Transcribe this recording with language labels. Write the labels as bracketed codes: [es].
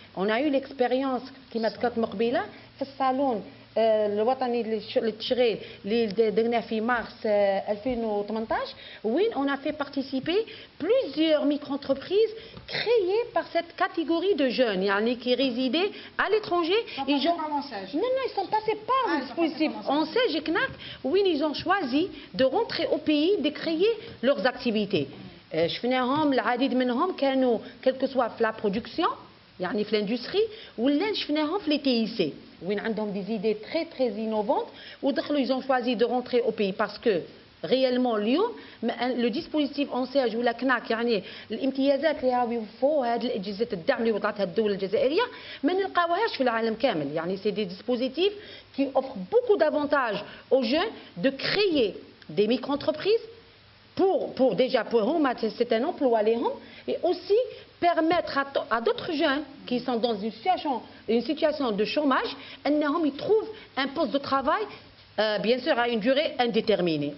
[fr] On a eu l'expérience [ar] كما ذكرت مقبله في الصالون الوطني للتشغيل اللي درناه في مارس 2018 وين [fr] on a fait participer plusieurs micro-entreprises créées par cette catégorie de jeunes [ar] يعني [fr] qui résidaient à l'étranger. Ils sont passés par le dispositif ONSEJ et CNAC où ils ont choisi de rentrer au pays, de créer leurs activités. [ar] شفناهم العديد منهم كانوا [fr] quel que soit [ar] في [fr] la production [ar] يعني في [fr] l'industrie [ar] ولا شفناهم في [fr] les TIC [ar] وين عندهم [fr] des idées très très innovantes [ar] ودخلوا [fr] ils ont choisi de rentrer au pays parce que réellement [ar] اليوم لو ديسبوزيتيف اونسيج ولا كناك يعني الامتيازات اللي راهو يوفوا هذه الاجهزه الدعم اللي وضعتها الدوله الجزائريه ما نلقاوهاش في العالم كامل. يعني [fr] سي دي ديسبوزيتيف qui offrent beaucoup d'avantages aux jeunes de créer des micro-entreprises pour déjà pour eux c'est un emploi [ar] لهم [fr] et aussi permettre à d'autres jeunes qui sont dans une situation de chômage [ar] انهم يتروuvent [fr] un poste de travail bien sûr à une durée indéterminée.